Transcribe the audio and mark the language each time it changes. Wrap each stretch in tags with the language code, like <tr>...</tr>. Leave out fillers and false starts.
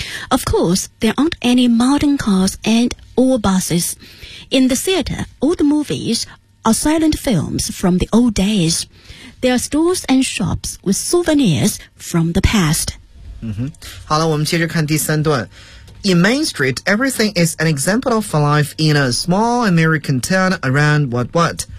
<en>Of course, there aren't any modern cars and or buses. In the theater, all the movies are silent films from the old days. There are stores and shops with souvenirs from the past.</en> <zh>嗯哼，好了，我们接着看第三段。</zh> <en>In Main Street, everything is an example of life in a small American town around what what?</en>